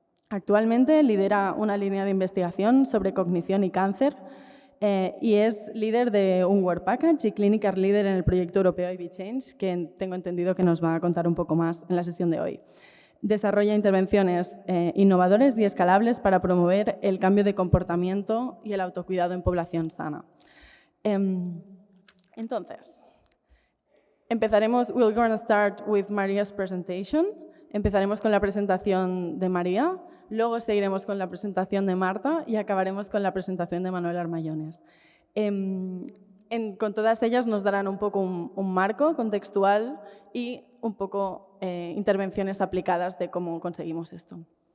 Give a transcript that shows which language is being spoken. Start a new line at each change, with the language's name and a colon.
Spanish: Actualmente lidera una línea de investigación sobre cognición y cáncer y es líder de un Work Package y Clinical Leader en el proyecto europeo IB-Change, que tengo entendido que nos va a contar un poco más en la sesión de hoy. Desarrolla intervenciones innovadoras y escalables para promover el cambio de comportamiento y el autocuidado en población sana.
English: Entonces, we're going to start with Maria's presentation.
Spanish: Empezaremos con la presentación de María, luego seguiremos con la presentación de Marta y acabaremos con la presentación de Manuel Armañones. Con todas ellas nos darán un poco un marco contextual y un poco intervenciones aplicadas de cómo conseguimos esto.